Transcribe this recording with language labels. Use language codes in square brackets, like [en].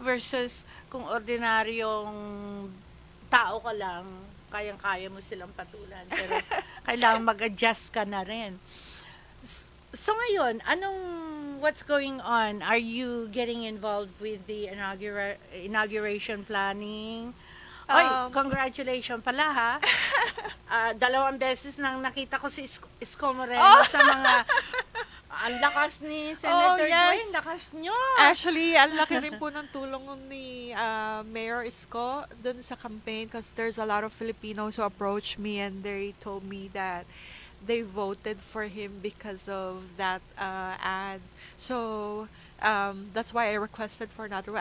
[tl] Versus kung ordinaryong tao ka lang, kayang-kaya mo silang patulan. Pero kailangan mag-adjust ka na rin. [en] So [tl] ngayon, [en] what's going on? Are you getting involved with the inauguration planning? [tl] Oy, congratulations pala ha. 2 beses nang nakita ko si Isko Moreno sa mga ang lakas ni Senator Dwayne, lakas nyo. [en] Actually, [tl] ang laki rin po ng tulong ni Mayor Isko dun sa [en] campaign because there's a lot of Filipinos who approached me and they told me that they voted for him because of that ad. So, that's why I requested for another one.